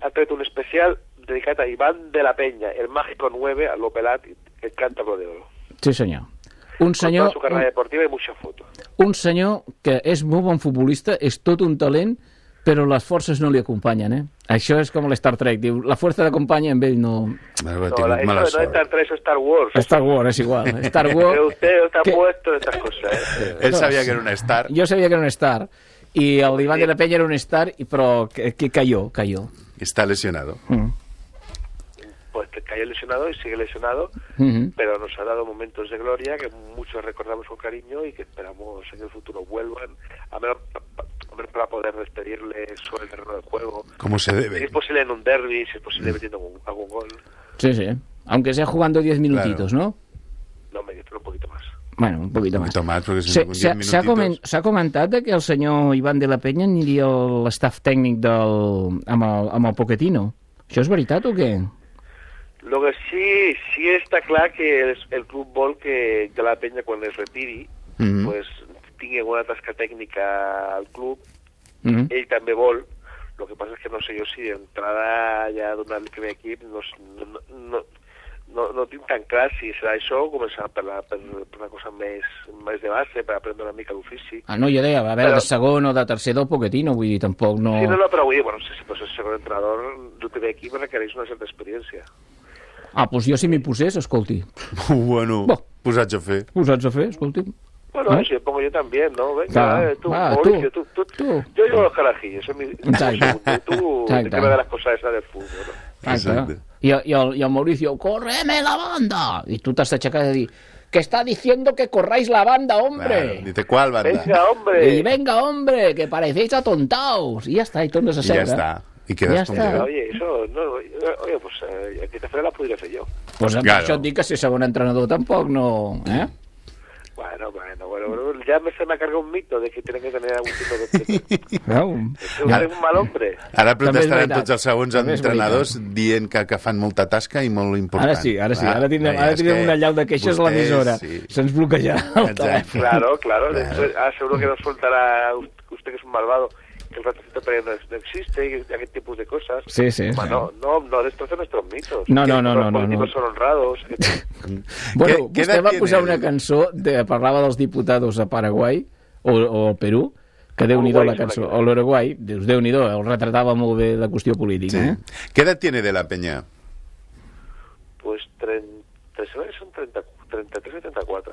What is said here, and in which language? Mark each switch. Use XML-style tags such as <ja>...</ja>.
<ca>Ha tret un especial dedicat a Iván de la Peña, el mágico 9, a lo pelat,</ca> <es>el cántabro de oro.</es> <ca>Sí, senyor. Un senyor...</ca> <es>su carrera deportiva y mucha foto.</es> <ca>Un senyor que és molt bon futbolista, és tot un talent, però les forces no li acompanyen, Això és com l'Star Trek, diu, la força d'acompanya amb ell no... No, Star Wars, és igual. Star Wars...</ca> <es>Usted está que... puesto en estas cosas,</es> <ca>Ell sabia que era un Star. Jo sabia que era un Star. I el Iván de la Peña era un Star, però que cayó.</ca> <es>Está lesionado. Pues que cayó lesionado y sigue lesionado, pero nos ha dado momentos de gloria que muchos recordamos con cariño y que esperamos en el futuro vuelvan. A menos... para poder despedirle sobre el terreno del juego. ¿Cómo se debe? Si es posible en un derbi, si es posible metiendo algún gol. Sí, sí. Aunque sea jugando 10 minutitos, claro. ¿no? No, me dice un poquito más. Bueno, un poquito más. Un poquito más, porque si no, 10 minutitos...</es> <ca>S'ha comentat que el senyor Iván de la Peña aniria a l'estaf tècnic amb el Pochettino. Això és veritat o què?</ca> <es>Lo que sí, sí está claro</es> <ca>que el club vol que de la Peña, quan es retiri, pues... tingui alguna tasca tècnica al club, ell també vol,</ca> <es>lo que pasa es que no sé yo</es> <ca>si d'entrada ja donar el primer equip no tinc tan clar si serà això o començar per una cosa més de base, per aprendre una mica l'ofici. Ah, no, jo deia, a veure, de segon o de tercer del Pochettino, vull dir, tampoc no... Sí, no, però vull dir, bueno, si pots ser segon entrenador del primer equip requereix una certa experiència. Ah, doncs pues jo si m'hi posés, escolti. Bueno, bo, posats a fer, escolti.</ca> <es>Bueno, si lo pongo yo también, ¿no? Venga, tú. Yo llevo los carajillos, eso es mi segundo. Tú, que me da las cosas esas del fútbol, ¿no? Exacto. Y el Mauricio, ¡córreme la banda! Y tú te has achacado a decir, ¡que está diciendo que corráis la banda, hombre! Claro. Dice, ¿cuál banda? ¡Venga, hombre! ¡Venga, hombre, que parecéis atontaos! Y ya está, y tú no se acerca. Y ya está.</es> <ca>I quedes com lligat.</ca> <es>Oye, eso, no, oye, pues, aquí te la podría fer jo.</es> <ca>Pues amb això et dic que si segon entrenador tampoc no, eh?</ca> <es>Bueno, ya se me ha cargado un mito de que tiene que tener algún tipo de... Es un mal hombre.</es> <ca>Ara protestaran tots els segons entrenadors dient que fan molta tasca i molt important. Ara sí, ara sí. Ara tindrem, ara tindrem una llau de queixes a l'emissora. Sí. Se'ns bloquejarà el telèfon.</ca> <es>Claro, claro. Ah, seguro que no soltará usted que es un malvado, que el ratocito no existe y aquel tipo de cosas. Sí, sí. Bueno, no destrocen nuestros mitos. No. Los políticos son honrados.</es> <ca>Bueno, vostè va posar una cançó de, parlava dels diputats a Paraguai o al Perú, que déu-n'hi-do la cançó, o l'Uruguai, dius déu-n'hi-do, el retratava molt bé la qüestió política. Sí. Eh?</ca> <es>Què edat tiene de la Peña? Pues 33 o 34.</es>